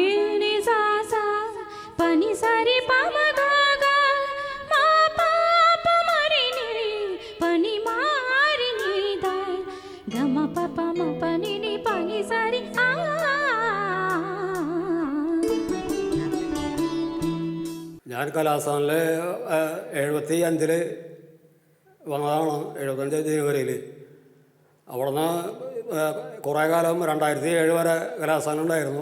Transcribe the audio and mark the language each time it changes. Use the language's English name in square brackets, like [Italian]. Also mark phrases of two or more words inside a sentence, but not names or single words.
[Malayalam] ని సా సా పని సరి పమ గ గ మా పాప మరి ని పని మారి ని ద గమ పాప మ పని ని పని సరి ఆ. ഞാൻ കലാസദനിൽ 75 വന്നതാണ്, 75 ജനുവരിയിൽ. അവിടെ നിന്ന് കുറേ കാലം 2007 വരെ കലാസദൻ ഉണ്ടായിരുന്നു.